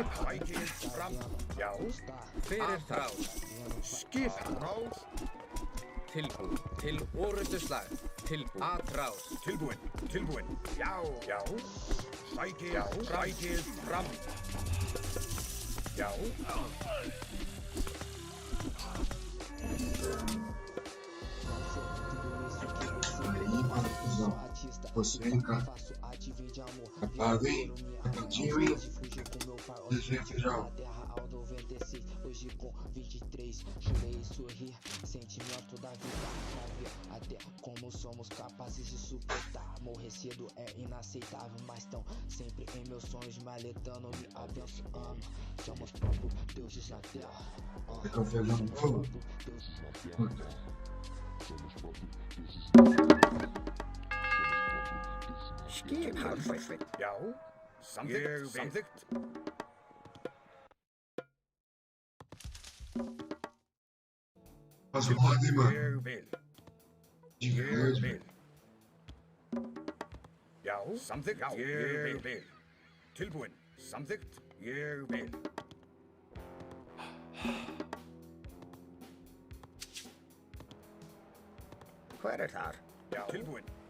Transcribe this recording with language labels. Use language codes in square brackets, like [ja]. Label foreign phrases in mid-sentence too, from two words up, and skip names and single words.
[is] Sækir fram. Já. Hver er þar? Skip. Tilbúin. Til orustu slag. Tilbúin. Atrás. Tilbúin. Já. Sækir fram. Já. [pt] Aí, mano, cuzão. Você, cara. Rapaz, hein? Rapidinho, hein? Deixa, feijão. Hoje com 23, jurei sorrir, sentimento da vida, pra ver até como somos capazes de suportar. Morrer cedo é inaceitável, mas tão sempre em meus sonhos, me alertando, me abençoando. Somos próprios deuses na terra. Então, feijão, novo. [is] Skipan. Já. Samþykkt. [pt] Faz uma ordem, mano. [is] Ég vil. [pt] Diga mesmo. [is] Já. Samþykkt. Ég vil. Tilbúin. Samþykkt. Ég vil. Hver er þar? Já. Tilbúin.